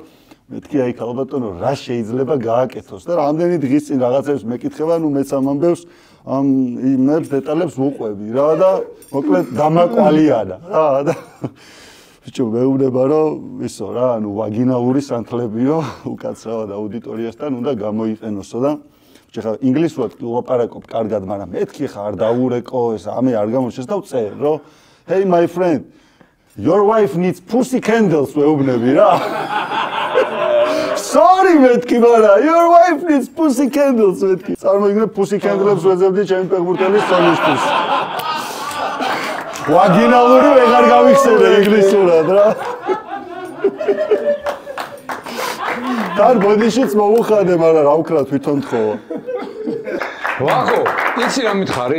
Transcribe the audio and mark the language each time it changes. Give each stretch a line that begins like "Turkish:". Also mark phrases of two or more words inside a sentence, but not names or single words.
Georgian: მეთქი აი ქალბატონო რა შეიძლება გააკეთოს და რამდენი დღის წინ რაღაცებს მეკითხება ნუ მეც ამ ამბებს ამ იმებს დეტალებს ვუყვები რა და მოკლედ დამაკვალია რა და ბიჭო მეუბნება რომ ისო რა ანუ ვაგინალური სანთლებიო უკაცრავად აუდიტორიასთან უნდა გამოიყენოსო და ხა ინგლისურად ვლაპარაკობ კარგად, მაგრამ მეთქი ხა არ დაურეკო ეს ამე არ გამოჩეს და ვწერ რომ
English: hey my friend your wife needs pussy candles
Georgian: ვეუბნები რა sorry მეთქი მაგრამ
English: your wife needs pussy candles
Georgian: მეთქი წარმოიდგინე
English: pussy candles
Georgian: ვეძებდი ჩემი ფეხბურთელის სოლისტის ვაგინალური ვეღარ გავიხსენე ინგლისურად რა თან ბოდიშიც მოუხადე მაგრამ რა ვქრა თვითონ თხოვა ვახო, იცი რა მითხარი?